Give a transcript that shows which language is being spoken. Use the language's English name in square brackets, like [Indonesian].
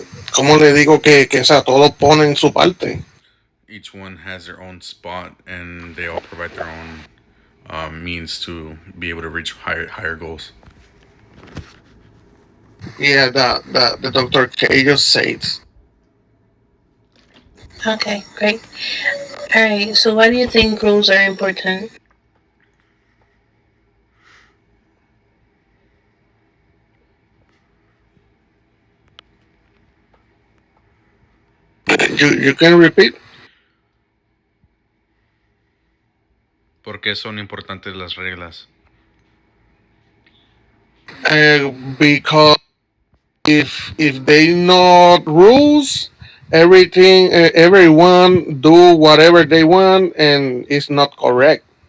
[Spanish] ¿Cómo le digo que o sea, todos ponen su parte? [English] Each one has their own spot, and they all provide their own means to be able to reach higher goals. Yeah, the Dr. K just said. Okay, great. Alright, so why do you think rules are important? You can repeat? [Spanish] ¿Por qué son importantes las reglas? [English] Because if they not rules, everything everyone do whatever they want, and it's not correct.